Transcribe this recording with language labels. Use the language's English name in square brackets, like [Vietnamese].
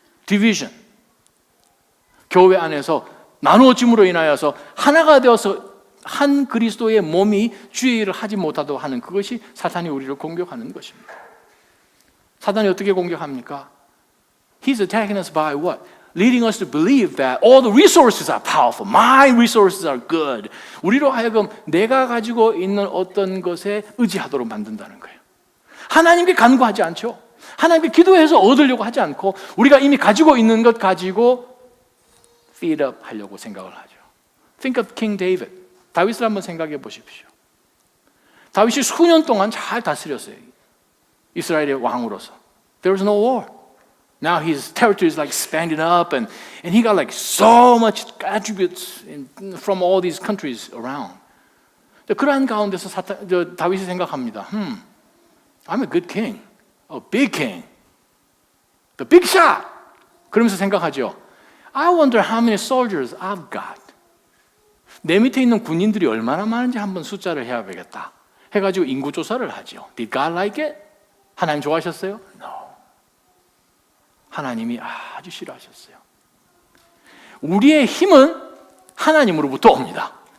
[English] Division. [Korean] 교회 안에서 나누어짐으로 인하여서 하나가 되어서 한 그리스도의 몸이 주의 일을 하지 못하도록 하는 그것이 사탄이 우리를 공격하는 것입니다. 사탄이 어떻게 공격합니까? [English] He's attacking us by what? Leading us to believe that all the resources are powerful. My resources are good. [Korean] 우리로 하여금 내가 가지고 있는 어떤 것에 의지하도록 만든다는 거예요. 하나님께 간구하지 않죠. 하나님께 기도해서 얻으려고 하지 않고 우리가 이미 가지고 있는 것 가지고 [English] feed up [Korean] 하려고 생각을 하죠. [English] Think of King David. [Korean] 다윗을 한번 생각해 보십시오. 다윗이 수년 동안 잘 다스렸어요. 이스라엘의 왕으로서. [English] There was no war. Now his territory is like expanding up and he got like so much attributes from all these countries around. [Korean] 그러한 가운데서 다윗이 생각합니다. [English] I'm a good king. A big king. The big shot. [Korean] 그러면서 생각하죠. [English] I wonder how many soldiers I've got. [Korean] 내 밑에 있는 군인들이 얼마나 많은지 한번 숫자를 해야겠다. 해가지고 인구 조사를 하죠. [English] Did God like it? [Korean] 하나님 좋아하셨어요? [English] No. [Korean] 하나님이 아주 싫어하셨어요. 우리의 힘은 하나님으로부터 옵니다.